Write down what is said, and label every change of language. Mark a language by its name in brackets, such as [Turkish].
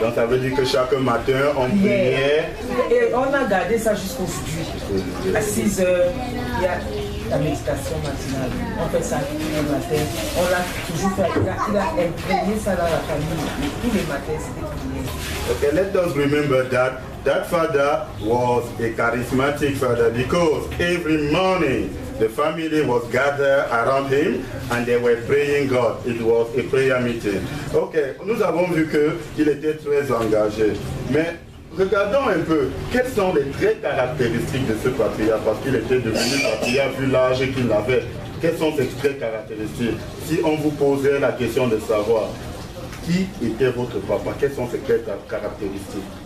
[French] Donc ça veut dire que chaque matin on priait. Et on a gardé ça jusqu'aujourd'hui. À 6 heures, il y a la méditation matinale. On fait ça tous les matins. On l'a toujours fait. Il a imprégné ça dans la famille. Tous les matins, c'était prier. [English] Okay, let us remember that father was a charismatic father, because every morning the family was gathered around him and they were praying God. It was a prayer meeting. [French] Ok, nous avons vu qu'il était très engagé. Mais regardons un peu, quels sont les traits caractéristiques de ce patriarche, parce qu'il était devenu patriarche vu l'âge qu'il avait. Quels sont ces traits caractéristiques? Si on vous posait la question de savoir qui était votre papa, quels sont ces traits caractéristiques?